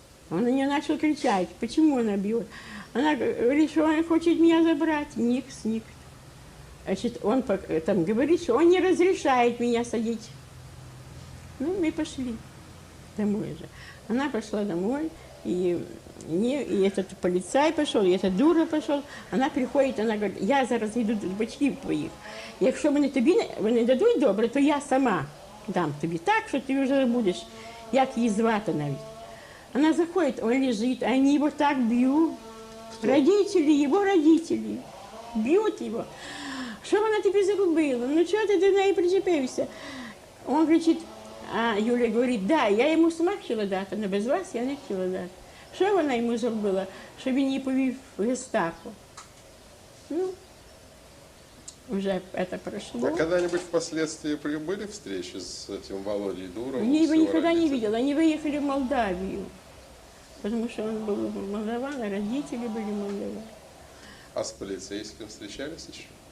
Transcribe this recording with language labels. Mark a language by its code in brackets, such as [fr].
[ru] Он на нее начал кричать, почему она бьет. Она говорит, что он хочет меня забрать. Никс. Значит, он там говорит, что он не разрешает меня садить. Ну, мы пошли домой же. Она пошла домой, и этот полицай пошел, и этот дура пошел. Она приходит, она говорит, [uk] я зараз йду до батьків твоїх. Якщо вони тобі не дадуть добре, то я сама дам тобі так, що ти вже будеш, як її звати навіть. [ru] Она заходит, он лежит, они его так бьют. Родители, его родители, бьют его. [uk] Що вона тобі зробила? Ну чого ти до неї причепився? Он кричить, а Юля говорить, да, я йому сама хотіла дати, але без вас я не хотіла дати. Що вона йому зробила? Що він її повів в гестапо. [ru] Ну, уже это прошло. А когда-нибудь впоследствии были встречи с этим Володей Дуровым? Я его никогда не видела. Они выехали в Молдавию. Потому что он был молдаван, а родители были молдаваны. А с полицейским встречались еще?